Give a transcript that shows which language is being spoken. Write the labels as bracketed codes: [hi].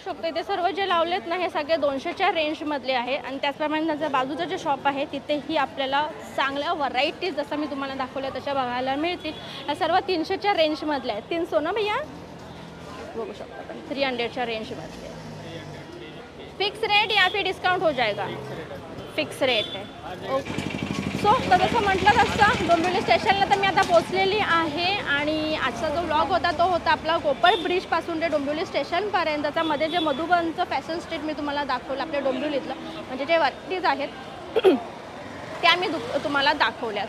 [mr] इथे सर्व जे लावलेत ना हे सगळे 200च्या रेंजमधले आहे आणि त्याचप्रमाणे त्याचं बाजूचं जे शॉप आहे तिथेही आपल्याला चांगल्या व्हरायटीज जसं मी तुम्हाला दाखवल्या तशा बघायला मिळतील. या सर्व 300च्या रेंजमधल्या आहेत. 300 ना भैया बघू शकतो आपण 300च्या रेंजमधले. [hi] फिक्स रेट या फिर डिस्काउंट हो जाएगा? [mr] फिक्स रेट आहे. ओके. सो तर जसं म्हटलं तसं डोंबिवली स्टेशनला तर मी आता पोचलेली आहे आणि आजचा जो व्लॉग होता तो होता आपला कोपर ब्रिजपासून ते डोंबिवली स्टेशनपर्यंतचा. मध्ये जे मधुबनचं फॅशन स्ट्रीट मी तुम्हाला दाखवलं आपल्या डोंबिवलीतलं म्हणजे जे व्हरायटीज आहेत त्या मी तुम्हाला दाखवल्या.